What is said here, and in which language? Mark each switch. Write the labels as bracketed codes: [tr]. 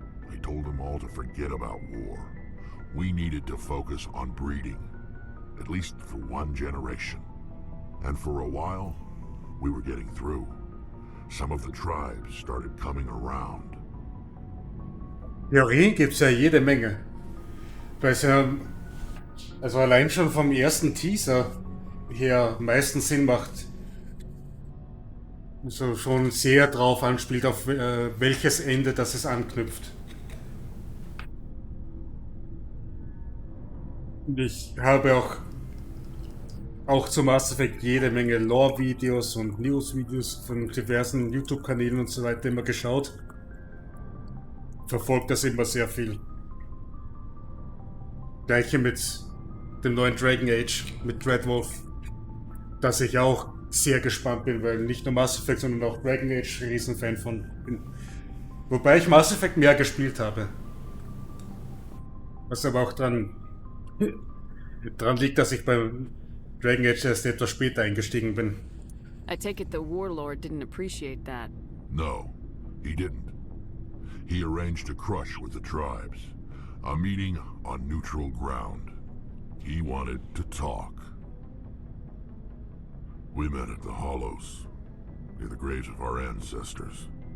[en] I told them all to forget about war. We needed to focus on breeding, at least for one generation. And for a while, we were getting through. Some of the tribes started coming around. [de] Theorien gibt's ja jede Menge. Weil es ja, also allein schon vom ersten Teaser her meistens Sinn macht, also schon sehr drauf anspielt, auf welches Ende das es anknüpft. Und ich habe auch zu Mass Effect jede Menge Lore-Videos und News-Videos von diversen YouTube-Kanälen und so weiter immer geschaut. Verfolgt das immer sehr viel. Gleiche mit dem neuen Dragon Age, mit Dreadwolf, dass ich auch sehr gespannt bin, weil nicht nur Mass Effect, sondern auch Dragon Age Riesenfan von bin. Wobei ich Mass Effect mehr gespielt habe. Was aber auch dran liegt, dass ich bei Dragon Age erst etwas später eingestiegen bin. [en] I take it the warlord didn't appreciate that. No, he didn't. He arranged a crush with the tribes. A meeting on neutral ground. He wanted to talk. We met at the Hollows, near the graves of our ancestors.